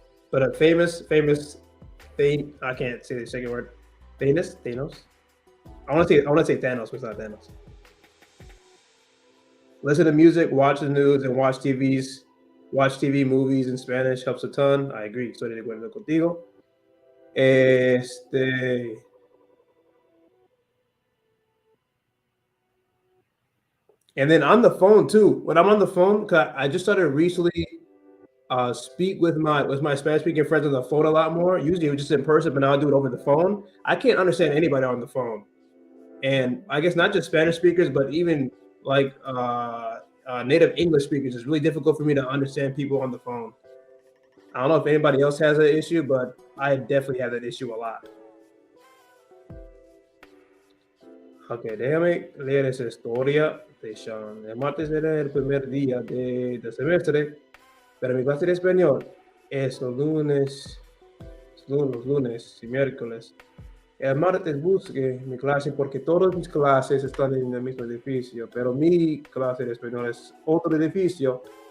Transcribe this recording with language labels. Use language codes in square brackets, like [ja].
[en] But a famous thing, I can't say the second word. Thanos. I want to say Thanos, but it's not Thanos. Listen to music, watch the news, and watch TV, movies in Spanish helps a ton. I agree. [es] Estoy de acuerdo contigo. [en] And then on the phone too. When I'm on the phone, 'cause I just started recently speak with my Spanish speaking friends on the phone a lot more. Usually it was just in person, but now I do it over the phone. I can't understand anybody on the phone. And I guess not just Spanish speakers, but even like native English speakers. It's really difficult for me to understand people on the phone. I don't know if anybody else has that issue, but I definitely have that issue a lot. [es] Ok, déjame leer esa historia de Sean. El martes era el primer día del semestre, pero mi clase de español es los lunes y miércoles. El martes busqué mi clase porque todas mis clases están en el mismo edificio, pero mi clase de español es otro edificio.